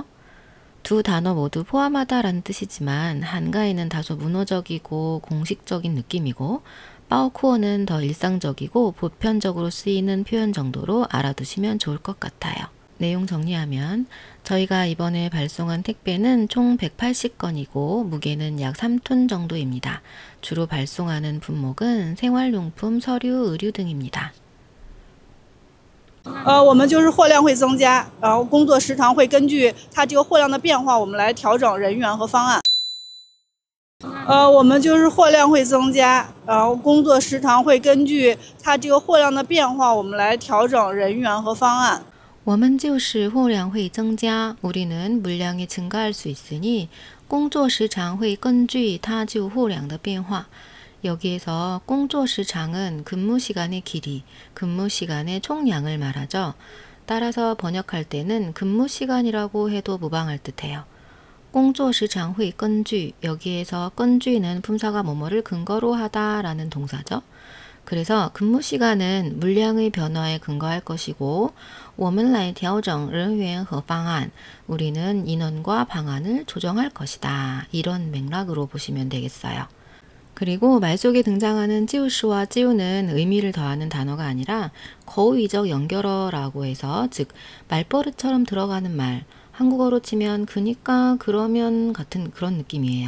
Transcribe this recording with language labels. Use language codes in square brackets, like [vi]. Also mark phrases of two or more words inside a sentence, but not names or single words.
[ko] 두 단어 모두 포함하다 라는 뜻이지만 한가이는 다소 문어적이고 공식적인 느낌이고 바오쿠어는 더 일상적이고 보편적으로 쓰이는 표현 정도로 알아두시면 좋을 것 같아요. 내용 정리하면 저희가 이번에 발송한 택배는 총 180건이고 무게는 약 3톤 정도입니다. 주로 발송하는 품목은 생활용품, 서류, 의류 등입니다. [zh] 我们就是货量会增加，然后工作时长会根据它这个货量的变化，我们来调整人员和方案。我们就是货量会增加，然后工作时长会根据它这个货量的变化，我们来调整人员和方案。我们就是货量会增加. [ko] 우리는 물량이 증가할 수 있으니 [zh] 工作时长会根据它就货量的变化. [ko] 여기에서 [zh] 工作时长 [ko] 은 근무 시간의 길이, 근무 시간의 총량을 말하죠. 따라서 번역할 때는 근무 시간이라고 해도 무방할 듯해요. [zh] 工作时长会根据, [ko] 여기에서 根据 는 품사가 뭐뭐를 근거로 하다 라는 동사죠. 그래서 근무 시간은 물량의 변화에 근거할 것이고 [zh] 我们来调整人员和方案, [ko] 우리는 인원과 방안을 조정할 것이다. 이런 맥락으로 보시면 되겠어요. 그리고 말 속에 등장하는 찌우시와 찌우는 의미를 더하는 단어가 아니라 거의적 연결어라고 해서 즉 말버릇처럼 들어가는 말, 한국어로 치면 그니까, 그러면 같은 그런 느낌이에요.